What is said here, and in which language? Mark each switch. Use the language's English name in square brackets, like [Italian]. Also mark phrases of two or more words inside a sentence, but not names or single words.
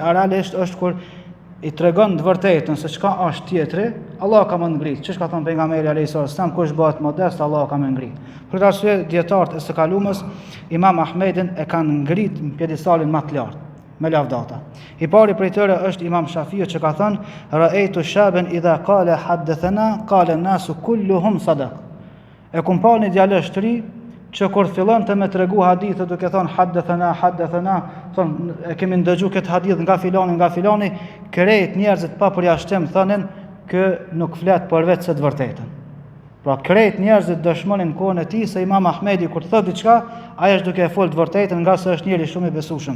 [Albanian] Realisht është kur i tregon të vërtetën se çka është tjetri, Allah ka më ngrit. Çish ka thënë pejgamberi [Arabic] عليه السلام, [Albanian] kush bëhet modest, Allah ka më ngrit. Për këtë arsye dietarët e së kalumës Imam Ahmedin e kanë ngrit në pjedestalin më të lartë me lavdata. I pari prej tyre është Imam Shafiu që ka thënë: [Arabic] "رأيت شابا إذا قال حدثنا قال الناس كلهم صدق." [Albanian] E kum pa një djalë të ri që kur fillon të me tregu hadithe duke thonë haddathana, thonë e kemi ndëgju këtë hadith nga filani, krejt njerëzit pa përjashtim thonin kë nuk flet për vetë se të vërtetën. Pra krejt njerëzit dëshmonin kohën e tij se Imam Ahmedi kur thot diçka, ai është duke e folë të vërtetën, nga se është njeri shumë i besueshëm.